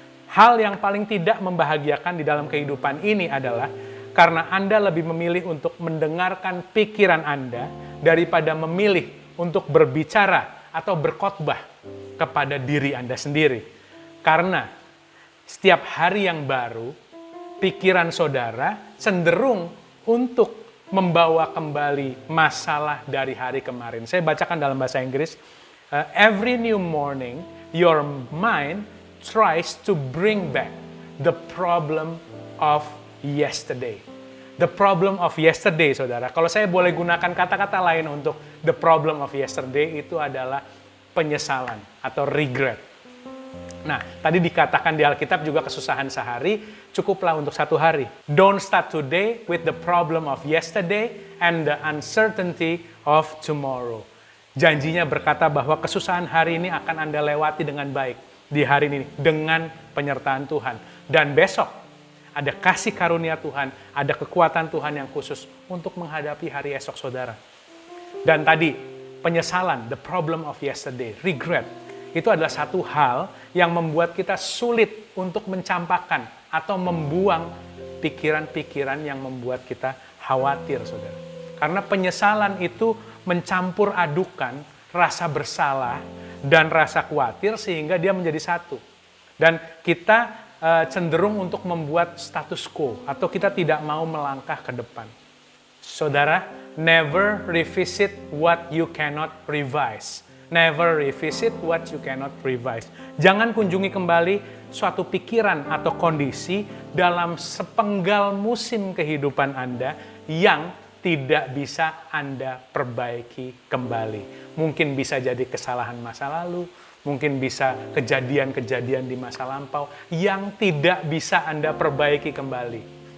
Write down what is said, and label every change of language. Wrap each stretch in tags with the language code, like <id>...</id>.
<id>Hal yang paling tidak membahagiakan di dalam kehidupan ini adalah karena Anda lebih memilih untuk mendengarkan pikiran Anda daripada memilih untuk berbicara atau berkhotbah kepada diri Anda sendiri. Karena setiap hari yang baru, pikiran saudara cenderung untuk membawa kembali masalah dari hari kemarin. Saya bacakan dalam bahasa Inggris.</id> <en>Every new morning, your mind tries to bring back the problem of yesterday. The problem of yesterday,</en> <id>saudara. Kalau saya boleh gunakan kata-kata lain untuk</id> <en>the problem of yesterday,</en> <id>itu adalah penyesalan atau regret. Nah, tadi dikatakan di Alkitab juga kesusahan sehari, cukuplah untuk satu hari.</id> <en>Don't start today with the problem of yesterday and the uncertainty of tomorrow.</en> <id>Janjinya berkata bahwa kesusahan hari ini akan Anda lewati dengan baik. Di hari ini dengan penyertaan Tuhan. Dan besok ada kasih karunia Tuhan, ada kekuatan Tuhan yang khusus untuk menghadapi hari esok, saudara. Dan tadi penyesalan,</id> <en>the problem of yesterday,</en> <id>regret, itu adalah satu hal yang membuat kita sulit untuk mencampakkan atau membuang pikiran-pikiran yang membuat kita khawatir, saudara. Karena penyesalan itu mencampur adukan rasa bersalah dan rasa khawatir sehingga dia menjadi satu. Dan kita cenderung untuk membuat status quo atau kita tidak mau melangkah ke depan.</id> <en>Saudara, never revisit what you cannot revise. Never revisit what you cannot revise.</en> <id>Jangan kunjungi kembali suatu pikiran atau kondisi dalam sepenggal musim kehidupan Anda yang tidak bisa Anda perbaiki kembali. Mungkin bisa jadi kesalahan masa lalu, mungkin bisa kejadian-kejadian di masa lampau yang tidak bisa Anda perbaiki kembali.</id>